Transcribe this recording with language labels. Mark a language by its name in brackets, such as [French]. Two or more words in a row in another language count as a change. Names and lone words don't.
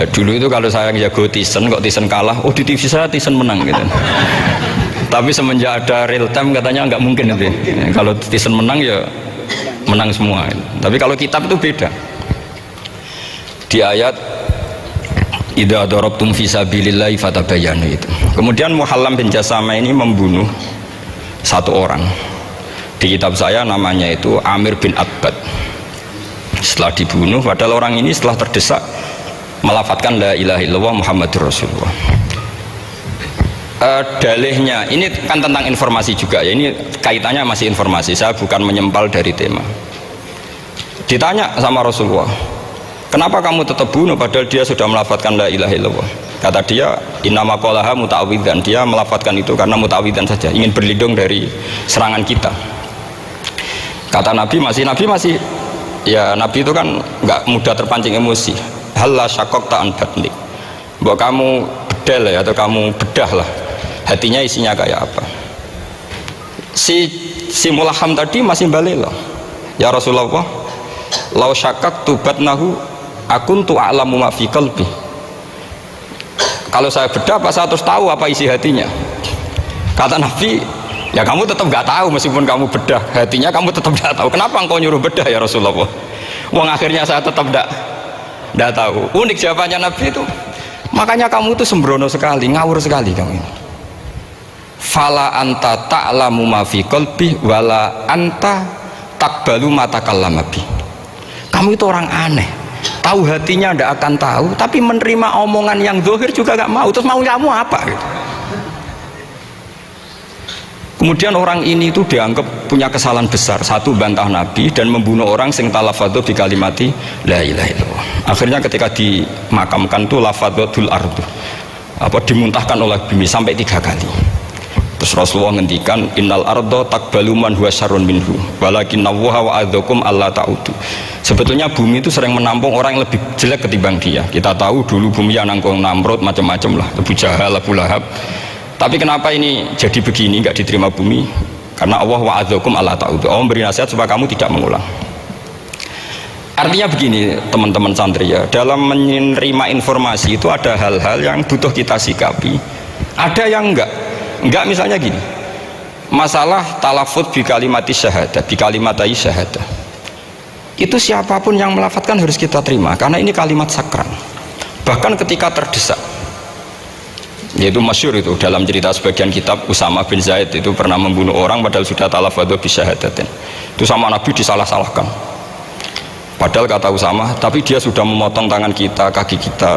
[Indonesian] Dulu itu kalau saya jago Tyson, kok Tyson kalah, oh di TV saya Tyson menang gitu. Tapi semenjak ada real time katanya nggak mungkin itu. Kalau Tyson menang ya menang semua. Tapi kalau kitab itu beda. Di ayat [Arabic] إذا ضربتم في سبيل الله فتبينوا [Indonesian] itu. Kemudian Muhallam bin Jassamah ini membunuh satu orang. Di kitab saya namanya itu Amir bin Abbad. Setelah dibunuh, padahal orang ini setelah terdesak melafadzkan [Arabic] لا إله إلا الله محمد رسول الله. [Indonesian] Dalihnya ini kan tentang informasi juga ya, ini kaitannya masih informasi, saya bukan menyempal dari tema. Ditanya sama Rasulullah, kenapa kamu tetap bunuh padahal dia sudah melafadzkan [Arabic] لا إله إلا الله? [Indonesian] Kata dia, [Arabic] إنما قالها متعوذا, [Indonesian] dia melafadzkan itu karena muta'awwidzan saja, ingin berlindung dari serangan kita. Kata Nabi masih ya, Nabi itu kan nggak mudah terpancing emosi. [Arabic] هلا شققت عن بطنه, [Indonesian] bahwa kamu bedel ya, atau kamu bedah lah hatinya isinya kayak apa. Si Mulaham tadi masih balik loh, [Arabic] يا رسول الله, لو شققت بطنه أكنت أعلم ما في قلبي. [Indonesian] Kalau saya bedah apa saya terus tahu apa isi hatinya? Kata Nabi, ya kamu tetap nggak tahu meskipun kamu bedah hatinya, kamu tetap nggak tahu. Kenapa engkau nyuruh bedah [Arabic] يا رسول الله? [Indonesian] Wong akhirnya saya tetap nggak tahu. Unik jawabannya Nabi itu. Makanya kamu itu sembrono sekali, ngawur sekali kamu ini. [Arabic] فلا أنت تعلم ما في قلبه ولا أنت تقبل ما تكلم به. [Indonesian] Kamu itu orang aneh. Tahu hatinya ndak akan tahu, tapi menerima omongan yang zahir juga nggak mau. Terus mau kamu apa gitu? Kemudian orang ini itu dianggap punya kesalahan besar. Satu, bantah Nabi dan membunuh orang sing [Arabic] تلفظ بكلمة لا إله إلا الله. [Indonesian] Akhirnya ketika dimakamkan itu [Arabic] لفظته الأرض, [Indonesian] dimuntahkan oleh bumi sampai 3 kali. [Javanese] Terus Rasulullah ngendikan [Arabic] إن الأرض تقبل من هو شر منه ولكن الله وعظكم ألا تعودوا. [Indonesian] Sebetulnya bumi itu sering menampung orang yang lebih jelek ketimbang dia. Kita tahu dulu bumi yang nangkung Namrud macam-macam lah, Abu Jahal, Abu Lahab. Tapi kenapa ini jadi begini, nggak diterima bumi? Karena Allah [Arabic] وعظكم ألا تعودوا. [Indonesian] Allah memberi nasihat supaya kamu tidak mengulang. Artinya begini teman-teman santri ya, dalam menerima informasi itu ada hal-hal yang butuh kita sikapi, ada yang enggak misalnya gini, masalah [Arabic] تلفظ بكلمة الشهادة, بكلمتي الشهادة, [Indonesian] itu siapapun yang melafadzkan harus kita terima karena ini kalimat sakral. Bahkan ketika terdesak, yaitu masyhur itu dalam cerita sebagian kitab, Usama bin Zaid itu pernah membunuh orang padahal sudah [Arabic] تلفظ بشهادتين. [Indonesian] Itu sama Nabi disalah-salahkan. Padahal kata Usama, tapi dia sudah memotong tangan kita, kaki kita.